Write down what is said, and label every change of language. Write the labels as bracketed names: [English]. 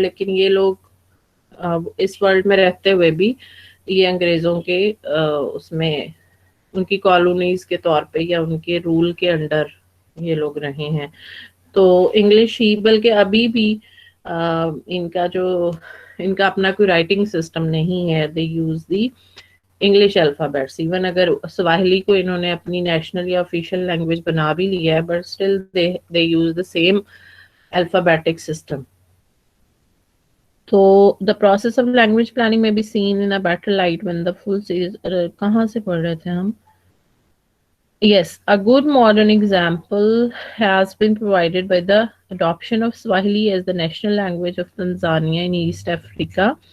[Urdu] لیکن یہ لوگ اس ورلڈ میں رہتے ہوئے بھی یہ انگریزوں کے اس میں ان کی کالونیز کے طور پہ یا ان کے رول کے انڈر یہ لوگ رہے ہیں. تو انگلش ہی بلکہ ابھی بھی ان کا اپنا کوئی رائٹنگ سسٹم نہیں ہے. [English] They use the English alphabets. [Urdu] Even اگر سواہلی کو انہوں نے اپنی نیشنل یا آفیشیل لینگویج بنا بھی لیا ہے [English] But still they use the same alphabetic system. تو the process of language planning may be seen in a better light when the full series. [Urdu] کہاں سے پڑھ رہے تھے ہم؟ [English] Yes, a good modern example has been provided by the adoption of Swahili as the national language of Tanzania in East Africa.